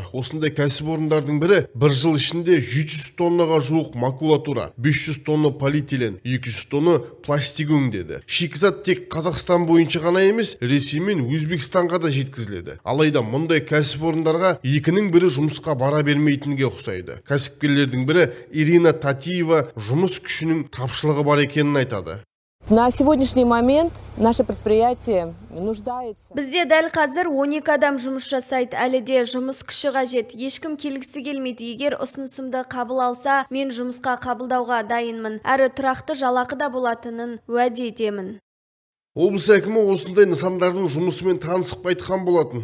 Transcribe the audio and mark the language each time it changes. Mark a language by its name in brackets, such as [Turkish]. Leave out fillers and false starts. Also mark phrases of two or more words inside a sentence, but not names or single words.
[Kazakh] Осындай кәсіпорындардың бірі бір жыл ішінде 700 тоннаға жуық макулатура, 500 тонна полиэтилен, 200 тонна пластик өңдеді. Шикізат тек Қазақстан бойынша ғана емес, Ресей мен Өзбекстанға да жеткізіледі. Алайда мұндай кәсіпорындарға екінің бірі жұмысқа бара бермейтінге ұқсайды. Кәсіпкерлердің бірі Ирина Татиева жұмыс күшінің тапшылығы бар екенін айтады. [Russian] На сегодняшний момент наше предприятие нуждается. [Kazakh] Бізде дәл қазір 12 адам жұмыс жасайды. Әлі де жұмыс күші қажет. Ешкім келгісі келмейді. Егер ұсынысымды қабыл алса, мен жұмысқа қабылдауға дайынмын. Әрі тұрақты жалақы да болатынын уәде етемін. Облыс әкімі осындай нысандардың жұмысымен танысып қайтқан болатын.